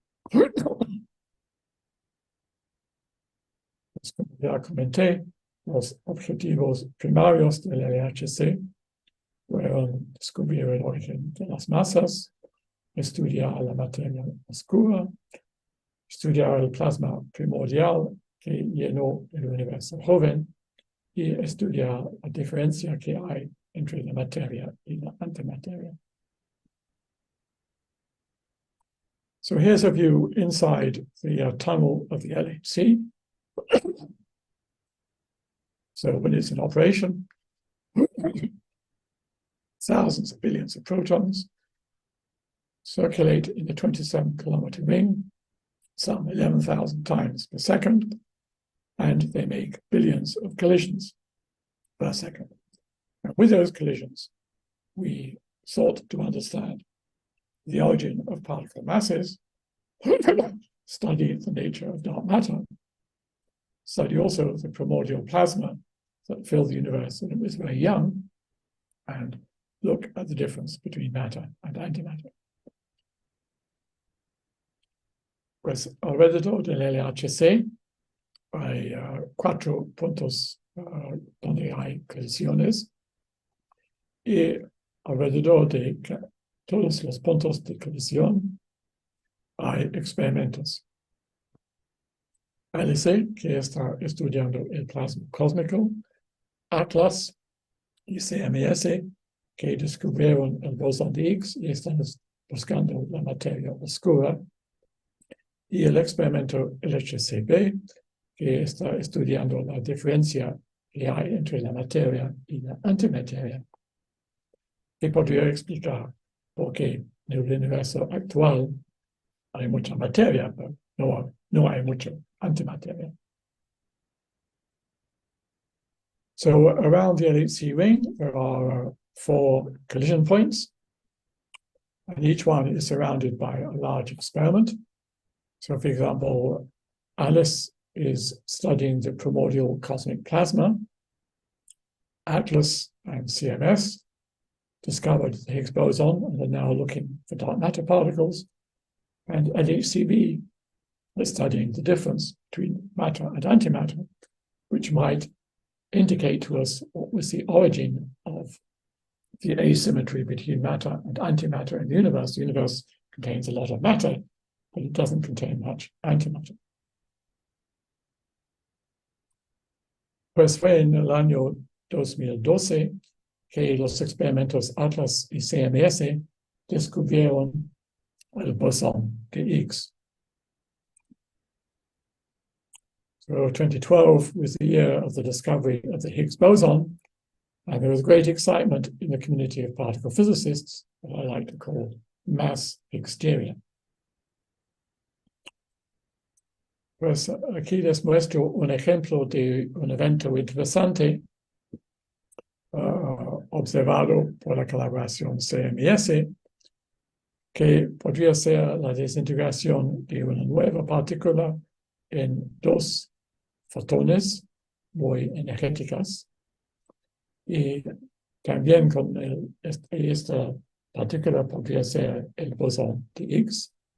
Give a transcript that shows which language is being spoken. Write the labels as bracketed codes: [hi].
[es] Pues, como ya comenté, los objetivos primarios del LHC fueron descubrir el origen de las masas, estudiar la materia oscura, estudiar el plasma primordial que llenó el universo joven y estudiar la diferencia que hay entre la materia y la antimateria. [en] So here's a view inside the tunnel of the LHC. So when it's in operation, thousands of billions of protons circulate in the 27-kilometer ring, some 11,000 times per second, and they make billions of collisions per second. And with those collisions, we sought to understand the origin of particle masses, study the nature of dark matter, study also the primordial plasma that filled the universe when it was very young, and look at the difference between matter and antimatter. [es] Pues alrededor del LHC hay 4 puntos donde hay colisiones, y alrededor de todos los puntos de colisión hay experimentos. ALICE, que está estudiando el plasma cósmico, ATLAS y CMS, que descubrieron el bosón de Higgs y están buscando la materia oscura, y el experimento LHCb, que está estudiando la diferencia que hay entre la materia y la antimateria, que podría explicar por qué en el universo actual hay mucha materia, pero no hay mucha antimateria. [en] So around the LHC ring, there are 4 collision points, and each one is surrounded by a large experiment. So, for example, ALICE is studying the primordial cosmic plasma. ATLAS and CMS discovered the Higgs boson and are now looking for dark matter particles. And LHCb is studying the difference between matter and antimatter, which might indicate to us what was the origin of the asymmetry between matter and antimatter in the universe. The universe contains a lot of matter, but it doesn't contain much antimatter. [es] Pues fue en el año 2012 que los experimentos ATLAS y CMS descubrieron el bosón de Higgs. [en] So 2012 was the year of the discovery of the Higgs boson, and there was great excitement in the community of particle physicists, what I like to call mass Higgsteria. [es] Pues aquí les muestro un ejemplo de un evento interesante observado por la colaboración CMS, que podría ser la desintegración de una nueva partícula en dos fotones muy energéticas, y también con esta partícula podría ser el bosón de Higgs,